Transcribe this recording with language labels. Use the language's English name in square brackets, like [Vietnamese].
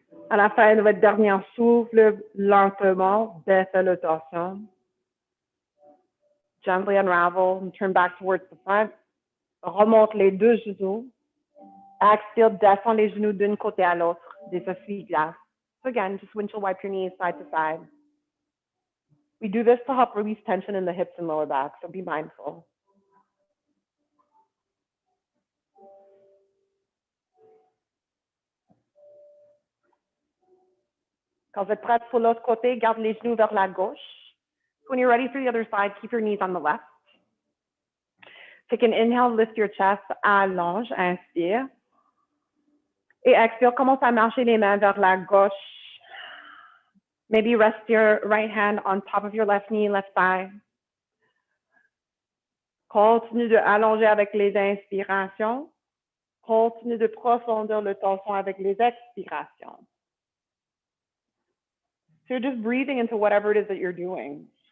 [French] À la fin de votre dernier souffle, lentement, baissez le torsion. [English] Gently unravel and turn back towards the front. [French] Remonte les deux genoux. Exhale, descend les genoux d'un côté à l'autre. Des essuie-glaces. [English] So again, just windshield wipe your knees side to side. We do this to help release tension in the hips and lower back, so be mindful. [French] Quand vous êtes prête pour l'autre côté, garde les genoux vers la gauche. [English] When you're ready for the other side, keep your knees on the left. Take an inhale, lift your chest, [French] allonge, inspire. Et expire, commence à marcher les mains vers la gauche. [English] Maybe rest your right hand on top of your left knee, left thigh. [French] Continue de allonger avec les inspirations. Continue de profondeur le torsion avec les expirations. [English] So you're just breathing into whatever it is that you're doing.